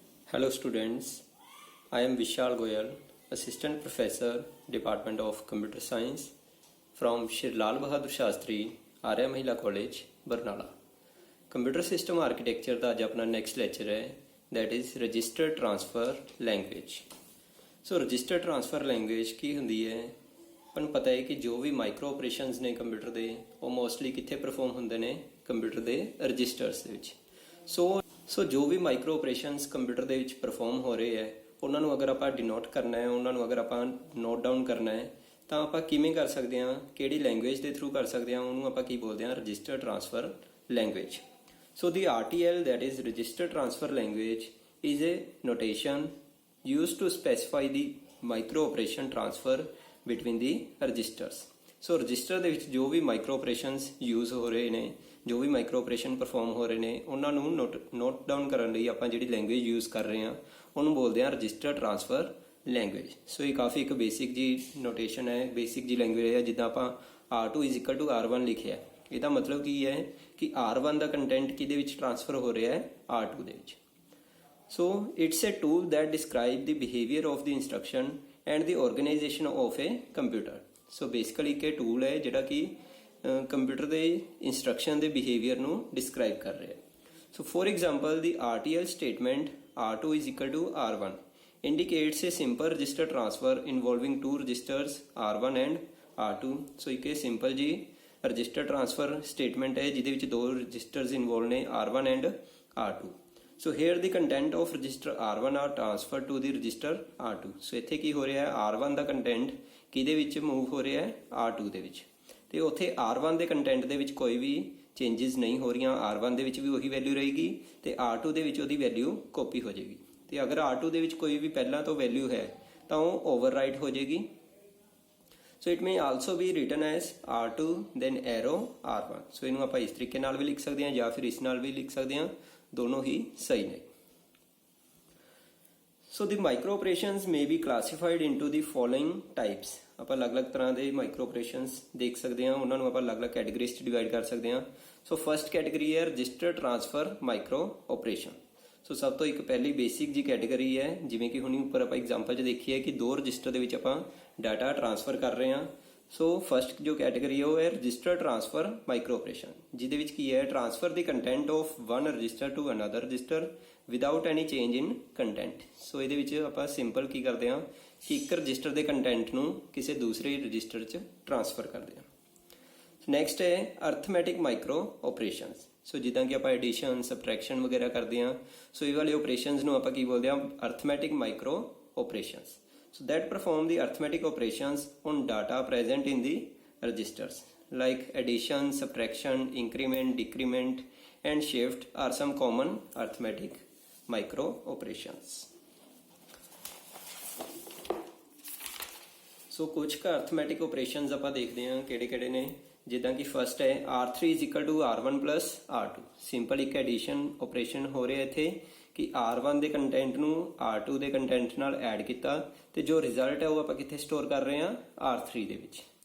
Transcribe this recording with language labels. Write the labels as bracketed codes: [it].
[en] Hello students, I am Vishal Goyal, Assistant Professor, Department of Computer Science from Shri Lal Bahadur Shastri, Arya Mahila College, Barnala. [pa] Computer System Architecture ਦਾ ਅੱਜ ਆਪਣਾ next lecture ਹੈ, [en] that is [pa] Register Transfer Language. So Register Transfer Language ਕੀ ਹੁੰਦੀ ਹੈ? ਆਪਾਂ ਨੂੰ ਪਤਾ ਹੈ ਕਿ ਜੋ ਵੀ ਮਾਈਕਰੋ ਆਪਰੇਸ਼ਨਸ ਨੇ ਕੰਪਿਊਟਰ ਦੇ ਉਹ ਮੋਸਟਲੀ ਕਿੱਥੇ ਪਰਫਾਰਮ ਹੁੰਦੇ ਨੇ? ਕੰਪਿਊਟਰ ਦੇ ਰਜਿਸਟਰਸ ਦੇ ਵਿੱਚ। ਸੋ ਜੋ ਵੀ ਮਾਈਕਰੋ ਆਪਰੇਸ਼ਨਸ ਕੰਪਿਊਟਰ ਦੇ ਵਿੱਚ ਪਰਫਾਰਮ ਹੋ ਰਹੇ ਹੈ ਉਹਨਾਂ ਨੂੰ ਅਗਰ ਆਪਾਂ ਡਿਨੋਟ ਕਰਨਾ ਹੈ, ਉਹਨਾਂ ਨੂੰ ਅਗਰ ਆਪਾਂ ਨੋਟ ਡਾਊਨ ਕਰਨਾ ਹੈ ਤਾਂ ਆਪਾਂ ਕਿਵੇਂ ਕਰ ਸਕਦੇ ਹਾਂ? ਕਿਹੜੀ ਲੈਂਗੁਏਜ ਦੇ ਥਰੂ ਕਰ ਸਕਦੇ ਹਾਂ? ਉਹਨੂੰ ਆਪਾਂ ਕੀ ਬੋਲਦੇ ਹਾਂ? Register transfer language. [en] So the RTL, that is Register Transfer Language, is a notation used to specify the micro operation transfer between the registers. [pa] So register ਦੇ ਵਿੱਚ ਜੋ ਵੀ ਮਾਈਕਰੋ ਆਪਰੇਸ਼ਨਸ ਯੂਜ਼ ਹੋ ਰਹੇ ਨੇ, ਜੋ ਵੀ ਮਾਈਕਰੋ ਆਪਰੇਸ਼ਨ ਪਰਫਾਰਮ ਹੋ ਰਹੇ ਨੇ, ਉਹਨਾਂ ਨੂੰ ਨੋਟ ਡਾਊਨ ਕਰਨ ਲਈ ਆਪਾਂ ਜਿਹੜੀ ਲੈਂਗੁਏਜ ਯੂਜ਼ ਕਰ ਰਹੇ ਹਾਂ ਉਹਨੂੰ ਬੋਲਦੇ ਹਾਂ ਰਜਿਸਟਰ ਟ੍ਰਾਂਸਫਰ ਲੈਂਗੁਏਜ। ਸੋ ਇਹ ਕਾਫੀ ਇੱਕ ਬੇਸਿਕ ਜੀ ਨੋਟੇਸ਼ਨ ਹੈ, ਬੇਸਿਕ ਜੀ ਲੈਂਗੁਏਜ ਹੈ। ਜਿੱਦਾਂ ਆਪਾਂ R2 = R1 ਲਿਖਿਆ, ਇਹਦਾ ਮਤਲਬ ਕੀ ਹੈ ਕਿ R1 ਦਾ ਕੰਟੈਂਟ ਕਿਹਦੇ ਵਿੱਚ ਟ੍ਰਾਂਸਫਰ ਹੋ ਰਿਹਾ ਹੈ? R2 ਦੇ ਵਿੱਚ। [en] So it's a tool that describe the behaviour of the instruction and the organisation of a computer. [pa] So basically ਇੱਕ ਟੂਲ ਹੈ ਜਿਹੜਾ ਕਿ ਕੰਪਿਊਟਰ ਦੇ ਇੰਸਟਰਕਸ਼ਨ ਦੇ ਬਿਹੇਵੀਅਰ ਨੂੰ ਡਿਸਕ੍ਰਾਈਬ ਕਰ ਰਿਹਾ ਹੈ। [en] So for example the RTL statement R2 = R1 indicates a simple register transfer involving two registers R1 and R2। [pa] ਸੋ ਇੱਕ ਸਿੰਪਲ ਜੀ ਰਜਿਸਟਰ ਟ੍ਰਾਂਸਫਰ ਸਟੇਟਮੈਂਟ ਹੈ ਜਿਹਦੇ ਵਿੱਚ ਦੋ ਰਜਿਸਟਰਸ ਇਨਵੋਲਵ ਨੇ R1 and R2। [en] So here the content of register R1 are transfer to the register R2। [pa] ਸੋ ਇੱਥੇ ਕੀ ਹੋ ਰਿਹਾ ਹੈ? R1 ਦਾ ਕੰਟੈਂਟ ਕਿਹਦੇ ਵਿੱਚ ਮੂਵ ਹੋ ਰਿਹਾ ਹੈ? R2 ਦੇ ਵਿੱਚ। ਤੇ ਉੱਥੇ R1 ਦੇ ਕੰਟੈਂਟ ਦੇ ਵਿੱਚ ਕੋਈ ਵੀ ਚੇਂਜਸ ਨਹੀਂ ਹੋ ਰਹੀਆਂ। R1 ਦੇ ਵਿੱਚ ਵੀ ਉਹੀ ਵੈਲਿਊ ਰਹੇਗੀ ਤੇ R2 ਦੇ ਵਿੱਚ ਉਹਦੀ ਵੈਲਿਊ ਕਾਪੀ ਹੋ ਜਾਏਗੀ। ਤੇ ਅਗਰ R2 ਦੇ ਵਿੱਚ ਕੋਈ ਵੀ ਪਹਿਲਾਂ ਤੋਂ ਵੈਲਿਊ ਹੈ ਤਾਂ ਉਹ ਓਵਰਰਾਈਟ ਹੋ ਜਾਏਗੀ। [en] So it may also be written as R2 then arrow R1। [pa] ਸੋ ਇਹਨੂੰ ਆਪਾਂ ਇਸ ਤਰੀਕੇ ਨਾਲ ਵੀ ਲਿਖ ਸਕਦੇ ਹਾਂ ਜਾਂ ਫਿਰ ਇਸ ਨਾਲ ਵੀ ਲਿਖ ਸਕਦੇ ਹਾਂ, ਦੋਨੋਂ ਹੀ ਸਹੀ ਨੇ। [en] So the micro operations may be classified into the following types। [pa] ਆਪਾਂ ਅਲੱਗ-ਅਲੱਗ ਤਰ੍ਹਾਂ ਦੇ ਮਾਈਕਰੋ ਆਪਰੇਸ਼ਨਸ ਦੇਖ ਸਕਦੇ ਹਾਂ, ਉਹਨਾਂ ਨੂੰ ਆਪਾਂ ਅਲੱਗ-ਅਲੱਗ ਕੈਟੇਗਰੀਜ਼ 'ਚ ਡਿਵਾਈਡ ਕਰ ਸਕਦੇ ਹਾਂ। ਸੋ ਫਸਟ ਕੈਟੇਗਰੀ ਹੈ ਰਜਿਸਟਰ ਟ੍ਰਾਂਸਫਰ ਮਾਈਕਰੋ ਆਪਰੇਸ਼ਨ। ਸੋ ਸਭ ਤੋਂ ਇੱਕ ਪਹਿਲੀ ਬੇਸਿਕ ਜੀ ਕੈਟੇਗਰੀ ਹੈ, ਜਿਵੇਂ ਕਿ ਹੁਣੀ ਉੱਪਰ ਆਪਾਂ ਐਗਜ਼ਾਮਪਲ 'ਚ ਦੇਖੀ ਹੈ ਕਿ ਦੋ ਰਜਿਸਟਰ ਦੇ ਵਿੱਚ ਆਪਾਂ ਡਾਟਾ ਟ੍ਰਾਂਸਫਰ ਕਰ ਰਹੇ ਹਾਂ। ਸੋ ਫਸਟ ਜੋ ਕੈਟੇਗਰੀ ਹੈ ਉਹ ਹੈ ਰਜਿਸਟਰ ਟ੍ਰਾਂਸਫਰ ਮਾਈਕਰੋ ਆਪਰੇਸ਼ਨ, ਜਿਹਦੇ ਵਿੱਚ ਕੀ ਹੈ? [en] Transfer the content of one register to another register without any change in content. [pa] ਸੋ ਇਹਦੇ ਵਿੱਚ ਆਪਾਂ ਸਿੰਪਲ ਕੀ ਕਰਦੇ ਹਾਂ ਕਿ ਇੱਕ ਰਜਿਸਟਰ ਦੇ ਕੰਟੈਂਟ ਨੂੰ ਕਿਸੇ ਦੂਸਰੇ ਰਜਿਸਟਰ 'ਚ ਟ੍ਰਾਂਸਫਰ ਕਰਦੇ ਹਾਂ। ਨੈਕਸਟ ਹੈ ਅਰਥਮੈਟਿਕ ਮਾਈਕਰੋ ਆਪਰੇਸ਼ਨਸ। ਸੋ ਜਿੱਦਾਂ ਕਿ ਆਪਾਂ ਐਡੀਸ਼ਨ ਸਬਟ੍ਰੈਕਸ਼ਨ ਵਗੈਰਾ ਕਰਦੇ ਹਾਂ, ਸੋ ਇਹ ਵਾਲੇ ਆਪਰੇਸ਼ਨਸ ਨੂੰ ਆਪਾਂ ਕੀ ਬੋਲਦੇ ਹਾਂ? Arithmetic micro operations. [en] So that perform the arithmetic operations on data present in the registers like addition, subtraction, increment, decrement and shift are some common arithmetic micro operations। [pa] So ਕੁਝ ਕੁ arithmetic operations ਆਪਾਂ ਦੇਖਦੇ ਹਾਂ ਕਿਹੜੇ-ਕਿਹੜੇ ਨੇ। ਜਿੱਦਾਂ ਕਿ first ਹੈ R3 = R1 + R2। Simple ਇੱਕ ਐਡੀਸ਼ਨ ਆਪਰੇਸ਼ਨ ਹੋ ਰਿਹਾ ਇੱਥੇ ਕਿ R1 ਦੇ ਕੰਟੈਂਟ ਨੂੰ R2 ਦੇ ਕੰਟੈਂਟ ਨਾਲ ਐਡ ਕੀਤਾ ਤੇ ਜੋ ਰਿਜ਼ਲਟ ਹੈ ਉਹ ਆਪਾਂ ਕਿੱਥੇ ਸਟੋਰ ਕਰ ਰਹੇ ਹਾਂ? R3 ਦੇ ਵਿੱਚ।